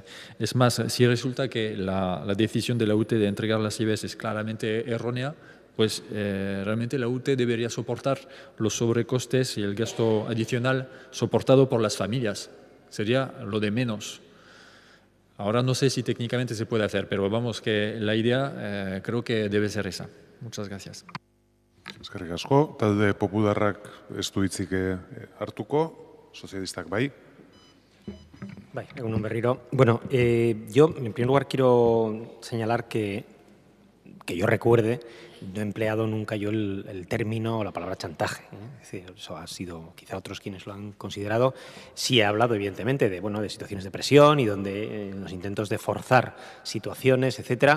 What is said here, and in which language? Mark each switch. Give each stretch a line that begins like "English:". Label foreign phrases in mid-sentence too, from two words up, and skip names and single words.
Spanish: Es más, si resulta que la decisión de la UTE de entregar las llaves es claramente errónea, pues realmente la UTE debería soportar los sobrecostes y el gasto adicional soportado por las familias. Sería lo de menos. Ahora no sé si técnicamente se puede hacer, pero vamos, que la idea creo que debe ser esa. Muchas gracias.
Basque: Eskerrik asko, talde popularrak ez du hitzik hartuko, sozialistak bai. Egunon berriro.
Spanish: Bueno, yo en primer lugar quiero señalar que yo recuerde, no he empleado nunca yo el término o la palabra chantaje. Es decir, eso ha sido quizá otros quienes lo han considerado. Sí he hablado, evidentemente, de situaciones de presión y donde los intentos de forzar situaciones, etcétera.